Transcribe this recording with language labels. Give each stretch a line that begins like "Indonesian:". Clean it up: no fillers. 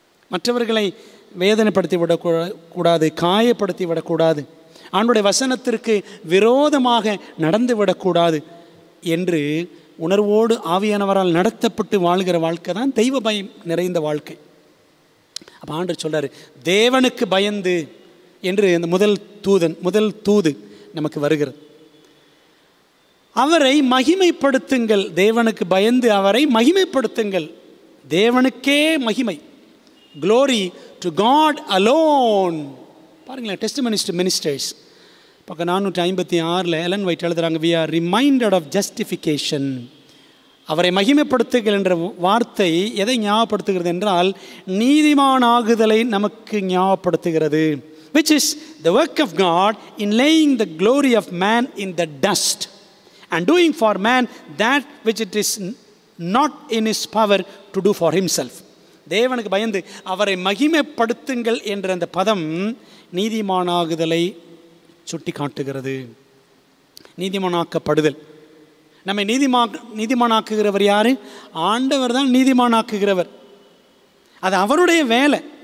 Tamil: மற்றவர்களை வேதனைப்படுத்தி விடக்கூடாது, காயப்படுத்தி விடக்கூடாது, ஆண்டவருடைய வசனத்திற்கு விரோதமாக நடந்து விடக்கூடாது என்று உணர்வோடு ஆவியானவரால் நடத்தப்பட்டு வாழ்கிற வாழ்க்கை தான் தெய்வ பயம் நிறைந்த வாழ்க்கை. அப்போ ஆண்டவர் சொல்றாரு, தேவனுக்கு பயந்து என்று அந்த முதல் தூது நமக்கு வருகிறது. அவரை மகிமைப்படுத்துங்கள், தேவனுக்கு பயந்து அவரை மகிமைப்படுத்துங்கள். தேவனுக்கே மகிமை,
English: glory to God alone.
Tamil: பாருங்களேன், டெஸ்டிமனிஸ் டு மினிஸ்டர்ஸ் பக்கம் 456 எலன் வைட் எழுதுறாங்க,
English: we are reminded of justification.
Tamil: அவரை மகிமைப்படுத்துங்கள் என்ற வார்த்தை எதை ஞாபகப்படுத்துகிறது என்றால், நீதிமானாகுதலை நமக்கு ஞாபகப்படுத்துகிறது.
English: which is the work of God in laying the glory of man in the dust and doing for man that which it is not in his power to do for himself.
Tamil: தேவனுக்கு பயந்து அவரை மகிமைப்படுத்துங்கள் என்ற அந்த பதம் நீதிமானாகுதலை சுட்டி காட்டுகிறது. நீதிமானாக்கப்படுதல், நம்மை நீதிமானாக்குகிறவர் யாரு? ஆண்டவர் தான் நீதிமானாக்குகிறவர். அது அவருடைய வேலை.